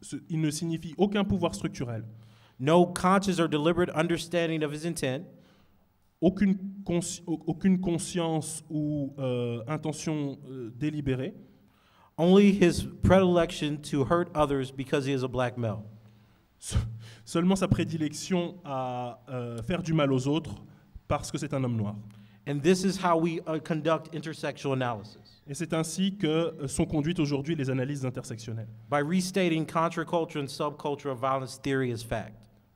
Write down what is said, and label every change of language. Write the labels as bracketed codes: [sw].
[fr] Il ne signifie aucun pouvoir structurel, [en] no conscious or deliberate understanding of his intent, [fr] aucune conscience ou intention délibérée, [en] only his predilection to hurt others because he is a black male. [fr] seulement sa prédilection à faire du mal aux autres parce que c'est un homme noir. [en] And this is how we conduct intersectional analysis, [fr] Et c'est ainsi que sont conduites aujourd'hui les analyses intersectionnelles. [en] by restating contre-culture and subculture of violence theory as fact.